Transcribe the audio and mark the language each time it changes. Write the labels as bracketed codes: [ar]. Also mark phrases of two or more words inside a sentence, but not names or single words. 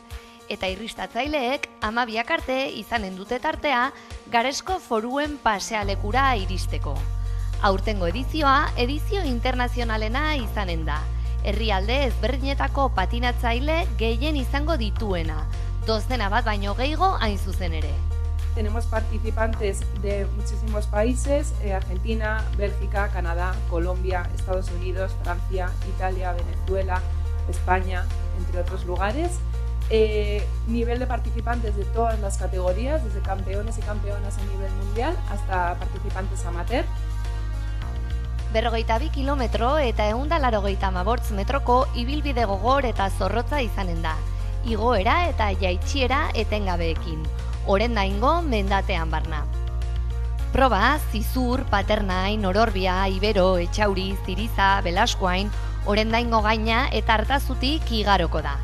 [eu] Eta irristatzaileek 12 arte izanen dute tartea Garesko foruen pasealekura iristeko. Aurtengo edizioa edizio internazionalena izanen da. Herrialde ezberdinetako patinatzaile gehien izango dituena. 20 bat baino gehiago hain zuzen ere. [es] Tenemos participantes de muchísimos países, Argentina, Bélgica, Canadá, Colombia, Estados Unidos, Francia, Italia, Venezuela, España, entre otros lugares. Nivel de participantes de todas las categorías, desde campeones y campeonas a nivel mundial hasta participantes amateur. [eu] 42 kilometro eta 188 metroko ibilbide gogor eta zorrotza izanen da. Igoera eta jaitsiera etengabeekin. Orendaingo mendatean barna. Proba, Zizur, Paternain, Ororbia, Ibero, Etxauri, Ziriza, Belaskoain, Orendaingo gaina eta Artazutik igaroko da.